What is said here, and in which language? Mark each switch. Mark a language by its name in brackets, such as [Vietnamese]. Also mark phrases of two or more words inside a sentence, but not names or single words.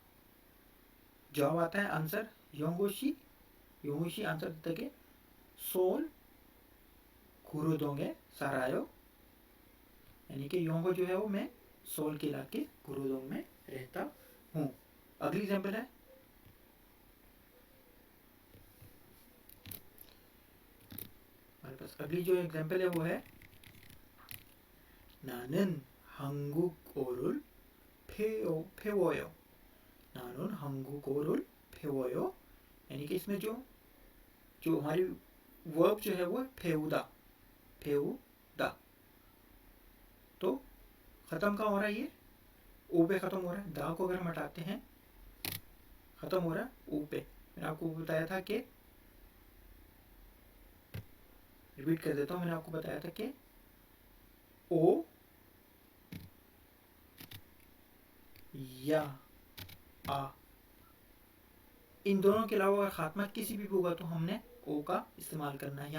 [Hindi] जवाब आता है आंसर योंगोशी, योंगोशी आंसर देते कि [Korean] 서울 구로동에 살아요, [Hindi] यानी कि योंगो जो है वो मैं सोल के इलाके कुरुदोंग में रहता हूँ। अगली एग्जाम्पल है हमारे पास, अगली जो एग्जाम्पल है वो है [Korean] 나는 한국어를 배워요, 나는 한국어를 배워요, [Hindi] यानी कि इसमें जो जो हमारी वर्ब जो है वो फेउदा, फेउदा, तो खत्म कहाँ हो रहा है, ये ओ पे खत्म हो रहा है। दा को अगर हम हटाते हैं खत्म हो रहा है ओ पे। मैंने आपको बताया था कि, रिपीट कर देता हूँ, मैंने आपको बताया था कि ओ या आ, इन दोनों के अलावा अगर खात्मा किसी भी होगा तो हमने ओ का इस्तेमाल करना है।